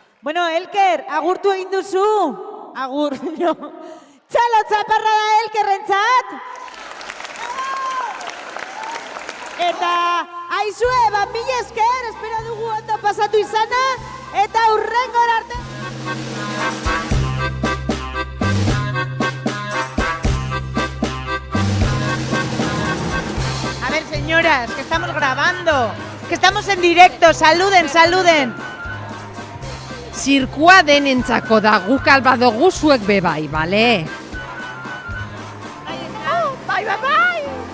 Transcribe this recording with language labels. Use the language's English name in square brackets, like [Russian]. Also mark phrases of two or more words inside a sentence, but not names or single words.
[Basque] Bueno, Elker, agurtu egin duzu. Agur, no. Txalo txaparra da Elkerrentzat. Eta aizue, mila esker, espero dugu ondo pasatu izana, eta hurrengora arte. [Spanish] A ver, señoras, que estamos grabando, que estamos en directo, saluden, saluden. [Basque] Zirkua denentzako da, guk albadogu zuek bebai, bale? Bai, bai, bai!